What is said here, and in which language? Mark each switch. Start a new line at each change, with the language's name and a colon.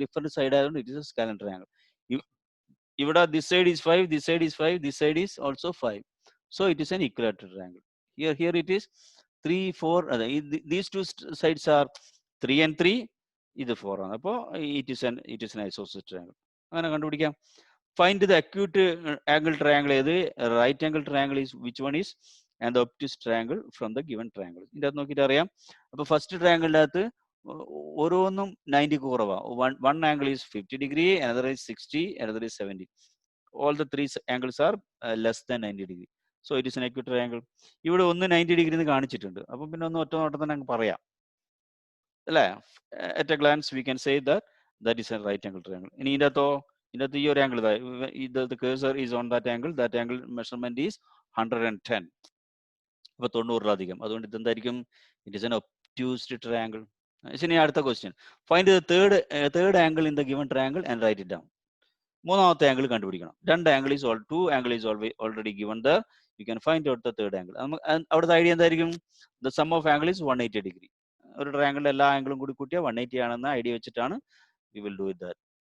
English: Different side ആയതുകൊണ്ട് it is scalene triangle. ഇവിടെ this side is 5, this side is 5, this side is also 5. So it is an equilateral triangle. Here it is 3, 4. These two sides are 3 and 3.
Malayalam: ഇത് 4 ആണ്.
English: അപ്പോൾ it is an isosceles triangle.
Malayalam: അങ്ങനെ കണ്ടുപിടിക്കാം.
English: Find the acute angle triangle. Right angle triangle is which one is, and the obtuse triangle from the given triangle.
Malayalam: ഇതിന്റെ അകത്ത് നോക്കിയിട്ട് അറിയാം. അപ്പൊ ഫസ്റ്റ് ട്രയാങ്കിളിന്റെ അകത്ത് ഓരോന്നും 90 കുറവാ.
English: One angle is 50 degree, another is 60, another is 70. All the three angles are less than 90 degree. So it is an acute triangle.
Malayalam: ഇവിടെ ഒന്ന് 90 ഡിഗ്രി എന്ന് കാണിച്ചിട്ടുണ്ട്. അപ്പൊ പിന്നെ ഒന്ന് ഒറ്റ നോട്ടം തന്നെ അങ്ങ് പറയാം, അല്ലേ?
English: At a glance we can say that is a right angle triangle.
Malayalam: ഇനി ഇതിന്റെ അകത്തോ, ഇതിനകത്ത് ഈ ഒരു angle,
English: the cursor is on that angle measurement is 110.
Malayalam: അപ്പൊ 90-ലധികം. അതുകൊണ്ട് ഇതെന്തായിരിക്കും?
English: It is an obtuse triangle.
Malayalam: ഇനി അടുത്ത question,
English: Find the third angle in the given triangle and write it down.
Malayalam: മൂന്നാമത്തെ ആംഗിൾ കണ്ടുപിടിക്കണം.
English: Two angle is already given there. You can find out the third angle.
Malayalam: അവിടുത്തെ idea എന്തായിരിക്കും?
English: The sum of angle is 180 degree.
Malayalam: ഒരു ട്രയാങ്കിളിന്റെ എല്ലാ ആംഗിളും കൂടി കൂട്ടിയാൽ 180 ആണെന്ന ഐഡിയ വെച്ചിട്ടാണ്
English: We will do it that.